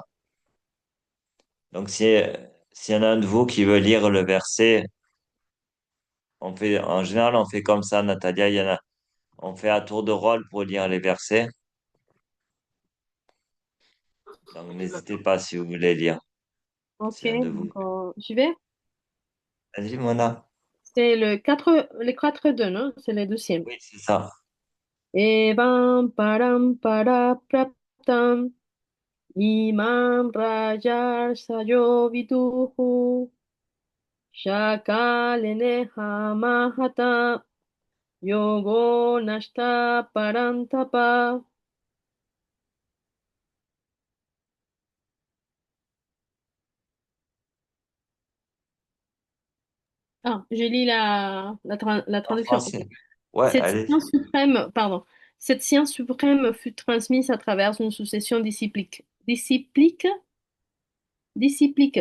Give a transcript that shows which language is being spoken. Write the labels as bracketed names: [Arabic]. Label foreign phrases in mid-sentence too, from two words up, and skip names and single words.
[French] Donc, s'il y en a un de vous qui veut lire le verset, en général, on fait comme ça, Natalia, on fait à tour de rôle pour lire les versets. Donc, n'hésitez pas si vous voulez lire, Ok, c'est un de vous. donc j'y vais. Vas-y, Mona. C'est le 4-2, non? C'est le deuxième. Oui, c'est ça. [Sanskrit] Evam param para praptam imam rajar sayo viduhu shakalene hamahata yogo nashta parantapa. [French] Ah, je lis la En traduction. Ok. français. Ouais, Cette allez. science suprême, pardon, cette science suprême fut transmise à travers une succession disciplique.